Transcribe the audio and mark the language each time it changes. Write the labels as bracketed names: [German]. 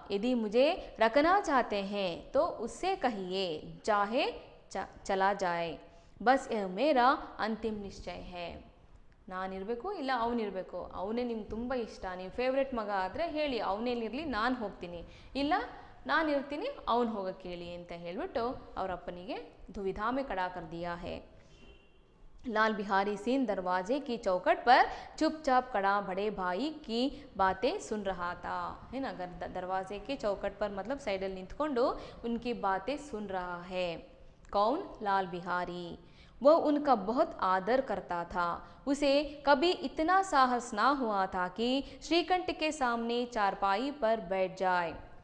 [Hindi] यदि मुझे रखना चाहते हैं तो उससे कहिए चाहे चला जाए, बस यह मेरा अंतिम निश्चय है. [Kannada] ನಾನಿರಬೇಕು ಇಲ್ಲ ಅವನಿರಬೇಕು, ಅವನೇ ನಿಮ್ಗೆ ತುಂಬ ಇಷ್ಟ, ನೀವು ಫೇವ್ರೆಟ್ ಮಗ ಆದರೆ ಹೇಳಿ ಅವನೇಲಿರಲಿ, ನಾನು ಹೋಗ್ತೀನಿ, ಇಲ್ಲ ನಾನಿರ್ತೀನಿ ಅವನು ಹೋಗಕ್ಕೆ ಹೇಳಿ ಅಂತ ಹೇಳಿಬಿಟ್ಟು ಅವ್ರ ಅಪ್ಪನಿಗೆ [Hindi] दुविधा में खड़ा कर दिया है। लाल बिहारी सिंह दरवाजे की चौखट पर चुपचाप खड़ा बड़े भाई की बातें सुन रहा था, है ना। अगर दरवाजे के चौखट पर मतलब साइडल निंत्ಕೊಂಡು उनकी बातें सुन रहा है। कौन? लाल बिहारी। वह उनका बहुत आदर करता था। उसे कभी इतना साहस ना हुआ था कि श्रीकंठ के सामने चारपाई पर बैठ जाए।